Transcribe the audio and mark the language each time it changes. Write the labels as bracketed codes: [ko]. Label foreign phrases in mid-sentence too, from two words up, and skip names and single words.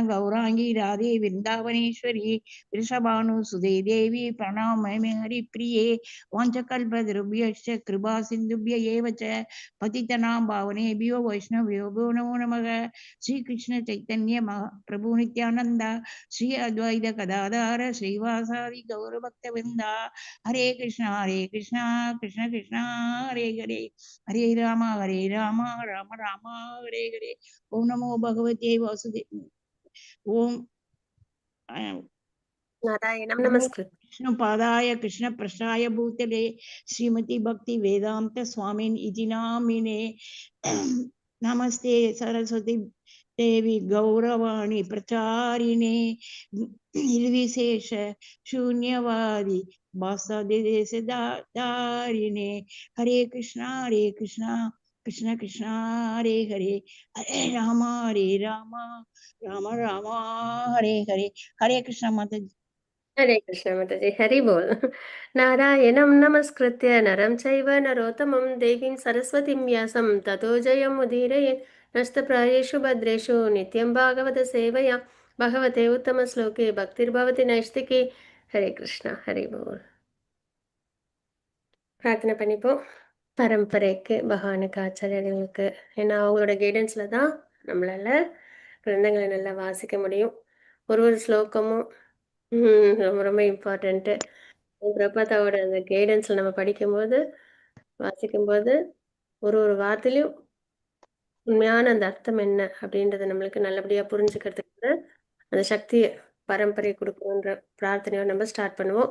[sa] गौरांगी राधे वृंदावनेश्वरी वृषभानु सुदे देवी प्रणमामि हरिप्रिये वाञ्छकल्पतरुभ्यश्च कृपा सिन्धुभ्य एव च पतितनां पावनेभ्यो वैष्णवेभ्यो नमो नमः श्री कृष्ण चैतन्य प्रभु नित्यानंद श्री अद्वैत गदाधर श्रीवासादि गौरभक्तवृंद हरे कृष्णा कृष्ण कृष्ण हरे हरे हरे राम राम राम हरे हरे ओम नमो भगवते वासुदेव ओम नारायणं नमस्कृत्य कृष्ण पादाय कृष्ण प्रश्नाय भूतले श्रीमती भक्ति वेदांत स्वामिन इति नामिने नमस्ते सरस्वती देवी गौरवाणी प्रचारिणे निर्विशेष शून्यवादी वासुदेश दारिणे हरे कृष्णा कृष्ण कृष्ण हरे हरे हरे राम राम राम हरे हरे हरे कृष्ण [hi] माता जी। [sa] हरे कृष्ण माताजी हरि बोल नारायणं नमस्कृत्य नरं चैव नरोत्तमं देवीं सरस्वतीं व्यासं ततो जयमुदीरयेत् नस्तप्रायेषु भद्रेषु नित्यं भागवत सेवया भगवते उत्तमश्लोके भक्तिर्भवति नैष्टिकी हरे कृष्णा हरि बोल [ta] பிரார்த்தனை பண்ணிப்போம் பரம்பரைக்கு பகவானுக்கு ஆச்சாரியர்களுக்கு ஏன்னா அவங்களோட கைடன்ஸில் தான் நம்மளால் கிரந்தங்களை நல்லா வாசிக்க முடியும் ஒரு ஸ்லோகமும் ரொம்ப ரொம்ப இம்பார்ட்டண்ட்டு பிரபாதாவோட அந்த கைடன்ஸில் நம்ம படிக்கும்போது வாசிக்கும்போது ஒரு வார்த்தையிலையும் உண்மையான அந்த அர்த்தம் என்ன அப்படின்றத நம்மளுக்கு நல்லபடியாக புரிஞ்சுக்கிறதுக்கு அந்த சக்தியை பரம்பரை கொடுக்கணுன்ற பிரார்த்தனையோட நம்ம ஸ்டார்ட் பண்ணுவோம்.